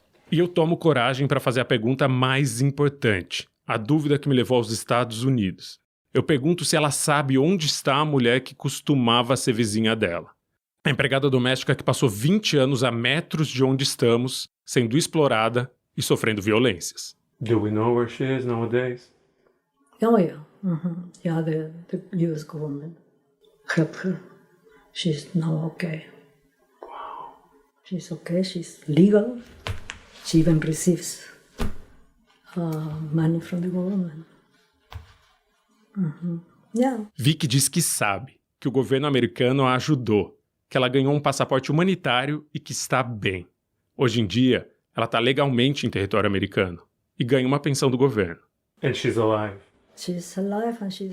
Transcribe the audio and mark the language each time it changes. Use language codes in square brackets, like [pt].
[pt] E eu tomo coragem para fazer a pergunta mais importante, a dúvida que me levou aos Estados Unidos. Eu pergunto se ela sabe onde está a mulher que costumava ser vizinha dela. A empregada doméstica que passou 20 anos a metros de onde estamos, sendo explorada e sofrendo violências. [en] Do we know where she is nowadays? Oh yeah. Mm-hmm. Yeah, the US government helped her. She's now okay. Wow. She's okay, she's legal. She even receives money from the government. Mm-hmm. Yeah. [pt] Vicky diz que sabe, que o governo americano a ajudou, que ela ganhou um passaporte humanitário e que está bem. Hoje em dia, ela está legalmente em território americano e ganha uma pensão do governo. [en] And she's alive. She's alive and she's...